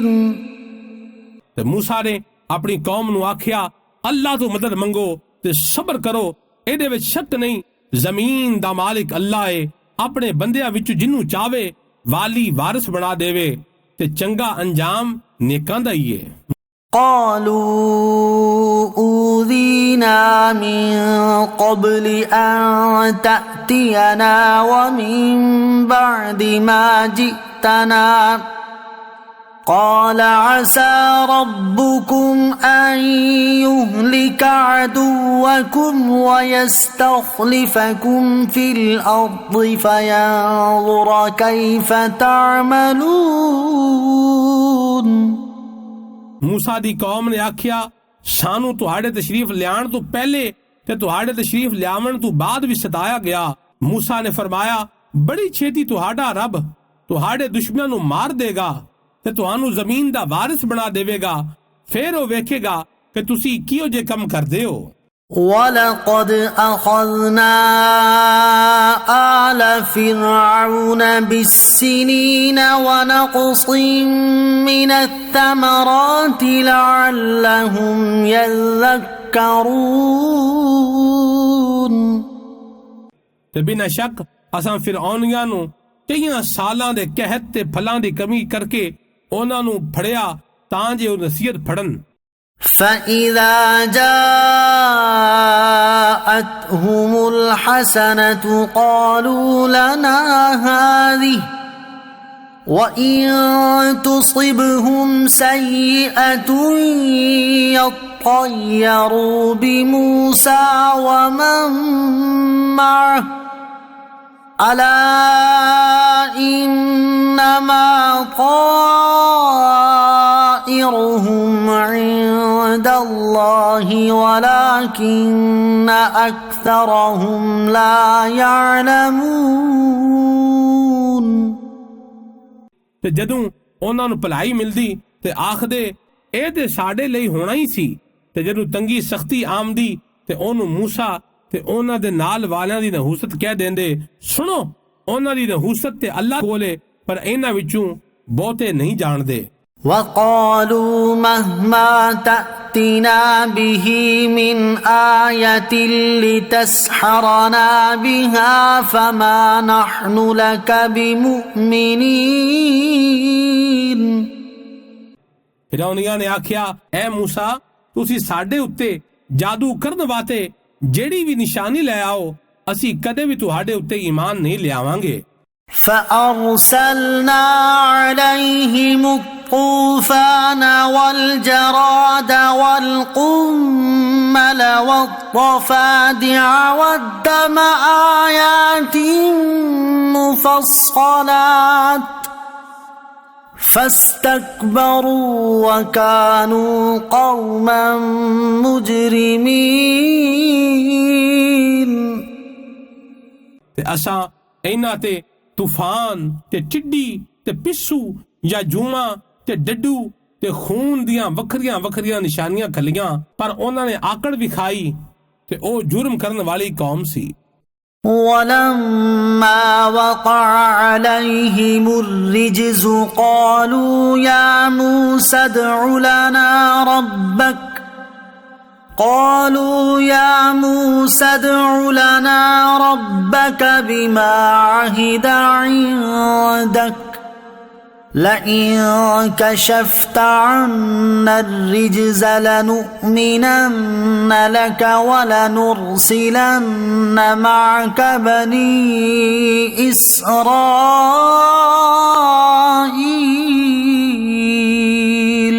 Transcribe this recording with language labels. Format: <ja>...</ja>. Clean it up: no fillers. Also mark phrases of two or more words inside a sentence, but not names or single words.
<pa>موسیٰ نے اپنی قوم نو آکھیا، اللہ تو مدد منگو تے صبر کرو، ایدے وچ شک نہیں زمین دا مالک اللہ ہے، اپنے بندیاں وچ جنوں چاہے والی وارث بنا دیوے تے چنگا انجام نیکاں دا ہی ہے۔</pa> <ar>قالوا أوذينا من قبل أن تأتينا ومن بعد ما جئتنا قال عسى ربكم أن يهلك عدوكم ويستخلفكم في الأرض فينظر كيف تعملون</ar> <pa>موسیٰ دی قوم نے آکھیا، سانو تہاڑے تشریف لیان تو پہلے تے تہاڑے تشریف لیاون تو بعد بھی ستایا گیا۔ موسیٰ نے فرمایا، بڑی چھیتی تہاڑا رب تہاڑے دشمنوں نو مار دے گا تے تہانوں زمین دا وارث بنا دے گا، پھر وہ ویکھے گا کہ تسی کیو جے کم کردے ہو۔</pa> <ar>وَلَقَدْ أَخَذْنَا آلَ فِرْعَوْنَ بِالسِّنِينَ وَنَقْصٍ مِّنَ الثَّمَرَاتِ لَعَلَّهُمْ يَذَّكَّرُونَ</ar> <pa>تے بنا شک اساں فرعونیاں نو کئیاں سالاں دے قحط تے پھلاں دی کمی کر کے انہاں نو پھڑیا تاں جے او نصیحت پھڑن۔</pa> <ar>فَإِذَا جَاءَتْهُمُ الْحَسَنَةُ قَالُوا لَنَا هَذِهِ وَإِن تُصِبْهُمْ سَيِّئَةٌ يَطَّيَّرُوا بِمُوسَى وَمَن مَّعَهُ أَلَا إِنَّمَا طَائِرُهُمْ عِندَ اللَّهِ وَلَكِنَّ أَكْثَرَهُمْ لَا يَعْلَمُونَ</ar> <pa>تے جدوں انہاں نو بھلائی ملدی تے آکھدے اے تے ساڈے لئی ہونا ہی سی، تے جدوں تنگی سختی آمدی تے اونوں موسیٰ تے انہاں دے نال والیاں دی نحوست کہہ دیندے، سنو انہاں دی نحوست تے اللہ کولے پر انہاں وچوں بہتے نہیں جاندے۔</pa> <ar>وَقَالُوا مَهْمَا تَأْتِنَا بِهِ مِنْ آيَةٍ لِتَسْحَرَنَا بِهَا فَمَا نَحْنُ لَكَ بِمُؤْمِنِينَ</ar> <pa>فرعونیاں نے آکھیا، اے موسیٰ تسی ساڈے اُتے جادو کرن واسطے جیڑی بھی نشانی لے آؤ، اسی کدے بھی تہاڈے اُتے ایمان نہیں لے آواں گے۔</pa> <ar>فَأَرْسَلْنَا عَلَيْهِمُ الطُّوفَانَ وَالْجَرَادَ وَالْقُمَّلَ وَالضَّفَادِعَ وَالدَّمَ آيَاتٍ مُفَصَّلَاتٍ فَاسْتَكْبَرُوا وَكَانُوا قَوْمًا مُجْرِمِينَ</ar> <pa>تے اساں اینا تے طوفان تے ٹڈی تے پسو یا جوما تے ڈڈو ਤੇ ਖੂਨ ਦੀਆਂ ਵੱਖਰੀਆਂ ਵੱਖਰੀਆਂ ਨਿਸ਼ਾਨੀਆਂ ਖੱਲੀਆਂ, ਪਰ ਉਹਨਾਂ ਨੇ ਆਕੜ ਵੀ ਖਾਈ ਤੇ ਉਹ ਜੁਰਮ ਕਰਨ ਵਾਲੀ ਕੌਮ ਸੀ।</pa> <ar>ولما وقع عليهم الرجز قالوا يا موسى ادع لنا ربك بما عهد عندك لئن كشفت عنا الرجز لنؤمنن لك ولنرسلن معك بني إسرائيل।</ar>